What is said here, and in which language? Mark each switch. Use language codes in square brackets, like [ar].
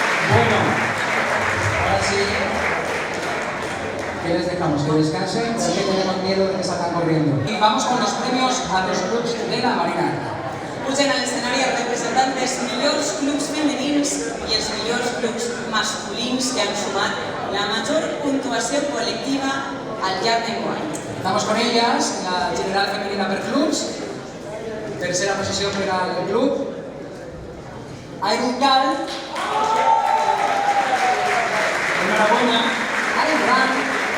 [es] Bueno, ahora sí, ¿qué les dejamos? Que descansen, porque tenemos miedo de que salgan corriendo. Y vamos con los premios a los clubs de la Marina Alta. [ca] Pugen a l'escenari els representants dels millors clubs femenins i els millors clubs masculins que han sumat la major puntuació col·lectiva al llarg d'enguany. [es] Estamos con ellas en la general femenina [ca] per clubs. [es] Tercera posición para el club Ayrungal. Enhorabuena. Ayrungal.